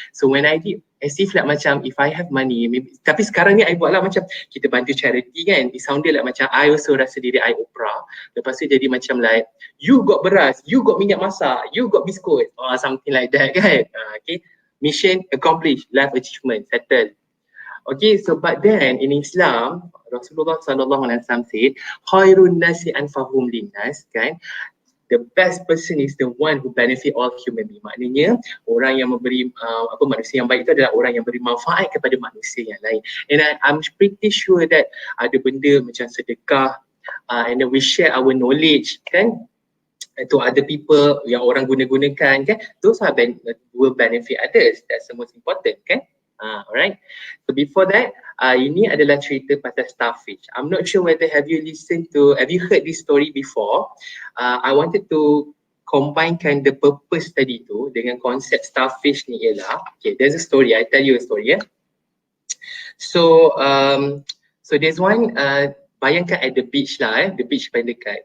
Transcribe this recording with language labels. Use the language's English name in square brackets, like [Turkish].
[English] So when I did as if like macam if I have money maybe, [Malay] tapi sekarang ni [English] I [Malay] buat lah macam kita bantu [English] charity kan, it sounded like macam I also [Malay] rasa diri [English] I Oprah, [Malay] lepas tu jadi macam [English] like you got beras, you got [Malay] minyak masak, [English] you got biskut or something like that kan. Okay, mission accomplished, life achievement settled. Okay, so but then in Islam, Rasulullah sallallahu alaihi wasallam said, [Arabic] khairun nasi anfahum linnas, [English] kan? The best person is the one who benefit all human being. [Malay] Maknanya orang yang memberi manusia yang baik itu adalah orang yang beri manfaat kepada manusia yang lain. [English] And I'm pretty sure that [Malay] ada benda macam sedekah, [English] and then we share our knowledge, kan? To other people [Malay] yang orang guna-gunakan, kan? [English] Those are will benefit others. That's the most important, kan? Alright. So before that, [Malay] ini adalah cerita pasal starfish. [English] I'm not sure whether have you heard this story before. I wanted to combinekan the purpose [Malay] tadi tu dengan konsep starfish ni ialah, [English] okay, there's a story. I tell you a story. So there's one. [Malay] Bayangkan [English] at the beach lah, the beach [Malay] paling dekat.